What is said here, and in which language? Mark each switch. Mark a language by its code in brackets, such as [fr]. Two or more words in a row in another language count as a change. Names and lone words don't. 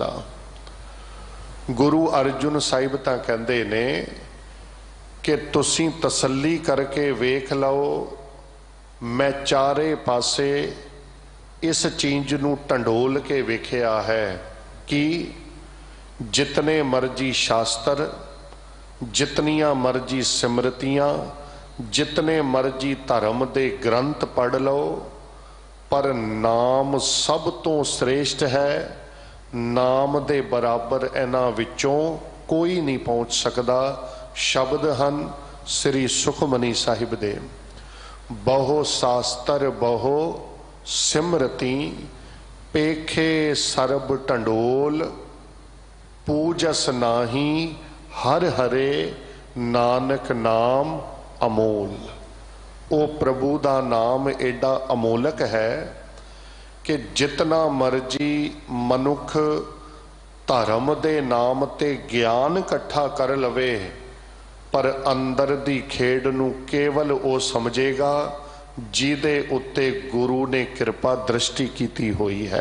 [pa] ਗੁਰੂ ਅਰਜਨ ਸਾਹਿਬ ਤਾਂ ਕਹਿੰਦੇ ਨੇ ਕਿ ਤੁਸੀਂ ਤਸੱਲੀ ਕਰਕੇ ਵੇਖ ਲਓ, ਮੈਂ ਚਾਰੇ ਪਾਸੇ ਇਸ ਚੀਜ਼ ਨੂੰ ਢੰਡੋਲ ਕੇ ਵੇਖਿਆ ਹੈ ਕਿ ਜਿਤਨੇ ਮਰਜ਼ੀ ਸ਼ਾਸਤਰ, ਜਿਤਨੀਆਂ ਮਰਜ਼ੀ ਸਿਮਰਤੀਆਂ, ਜਿਤਨੇ ਮਰਜ਼ੀ ਧਰਮ ਦੇ ਗ੍ਰੰਥ ਪੜ੍ਹ ਲਓ, ਪਰ ਨਾਮ ਸਭ ਤੋਂ ਸ਼੍ਰੇਸ਼ਟ ਹੈ। ਨਾਮ ਦੇ ਬਰਾਬਰ ਇਨ੍ਹਾਂ ਵਿਚੋਂ ਕੋਈ ਨਹੀਂ ਪਹੁੰਚ ਸਕਦਾ। ਸ਼ਬਦ ਹਨ ਸ੍ਰੀ ਸੁਖਮਨੀ ਸਾਹਿਬ ਦੇ, ਬਹੁ ਸ਼ਾਸਤ੍ਰ ਬਹੁ ਸਿਮ੍ਰਿਤੀ, ਪੇਖੇ ਸਰਬ ਢੰਢੋਲ, ਪੂਜਸ ਨਾਹੀ ਹਰਿ ਹਰੇ, ਨਾਨਕ ਨਾਮ ਅਮੋਲ। ਉਹ ਪ੍ਰਭੂ ਕਾ ਨਾਮ ਏਡਾ ਅਮੋਲਕ ਹੈ ਕਿ ਜਿਤਨਾ ਮਰਜ਼ੀ ਮਨੁੱਖ ਧਰਮ ਦੇ ਨਾਮ ਤੇ ਗਿਆਨ ਇਕੱਠਾ ਕਰ ਲਵੇ, ਪਰ ਅੰਦਰ ਦੀ ਖੇਡ ਨੂੰ ਕੇਵਲ ਉਹ ਸਮਝੇਗਾ ਜਿਦੇ ਉੱਤੇ ਗੁਰੂ ਨੇ ਕਿਰਪਾ ਦ੍ਰਿਸ਼ਟੀ ਕੀਤੀ ਹੋਈ ਹੈ।